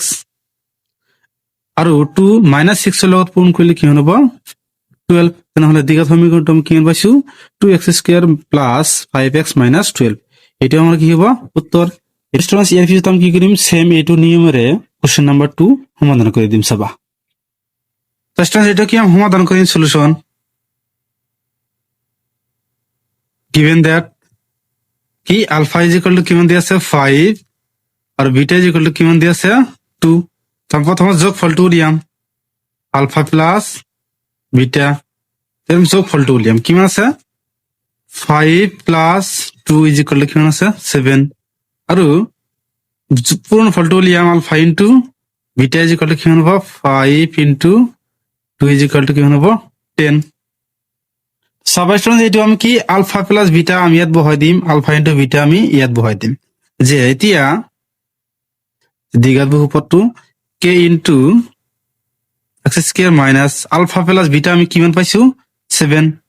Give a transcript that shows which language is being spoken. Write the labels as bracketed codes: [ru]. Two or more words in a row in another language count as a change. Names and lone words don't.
[as] আৰু 2 -6 এর লগত পূৰণ কৰিলে কিমান হ'ব 12। তেনেহলে দ্বিঘাত সমীকৰণটো আমি কিমান পাইছো [en] 2x square plus 5x minus 12. [as] এটা আমাৰ কি হ'ব উত্তৰ। স্টুডেন্টস ইয়াৰ পিছত আমি কি কৰিম সেম এইটো নিয়মেৰে [en] question number 2 [as] সমাধান কৰি দিম। চাবা তো স্টুডেন্টস এটা কি আমি সমাধান কৰিম সলিউশন। [en] given that [as] কি [en] alpha is equal to [as] কিমান দিয়া আছে 5 আৰু [en] beta is equal to [as] কিমান দিয়া আছে 2। তার প্রথমে যোগফলটো উলিয়াম [en] alpha plus beta, [as] এর যোগফলটো উলিয়াম কিমান আছে [en] 5 plus 2 is equal to [as] কিমান আছে 7। আৰু পূরণ ফলটো উলিয়াম [en] alpha into beta is equal to [as] কিমান হ'ব [en] 5 into 2 is equal to [as] কিমান হ'ব 10 চাবা ষ্টুডেন্ট এইটো আমি কি [en] alpha plus beta [as] আমি ইয়াত বহাই দিম [en] alpha into beta [as] আমি ইয়াত বহাই দিম যে এতিয়া দ্বিঘাত বহুপদটো [en] k into x square minus alpha plus beta [as] আমি কিমান পাইছো 7